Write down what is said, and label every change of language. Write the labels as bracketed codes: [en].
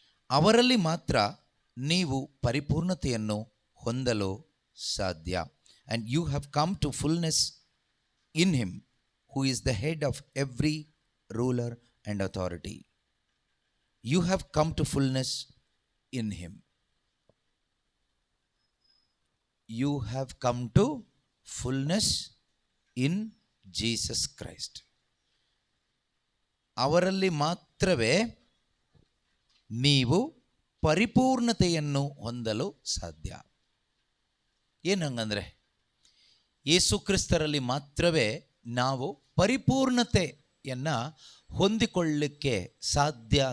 [kn] ಅವರಲ್ಲಿ ಮಾತ್ರ ನೀವು ಪರಿಪೂರ್ಣತೆಯನ್ನು ಹೊಂದಲು ಸಾಧ್ಯ. [en] And you have come to fullness in him who is the head of every ruler and authority. You have come to fullness in him. You have come to fullness in Jesus Christ. [kn] ಅವರಲ್ಲಿ ಮಾತ್ರವೇ ನೀವು ಪರಿಪೂರ್ಣತೆಯನ್ನು ಹೊಂದಲು ಸಾಧ್ಯ. ಏನು ಹಂಗಂದರೆ, ಯೇಸು ಕ್ರಿಸ್ತರಲ್ಲಿ ಮಾತ್ರವೇ ನಾವು ಪರಿಪೂರ್ಣತೆಯನ್ನು ಹೊಂದಿಕೊಳ್ಳಲಿಕ್ಕೆ ಸಾಧ್ಯ.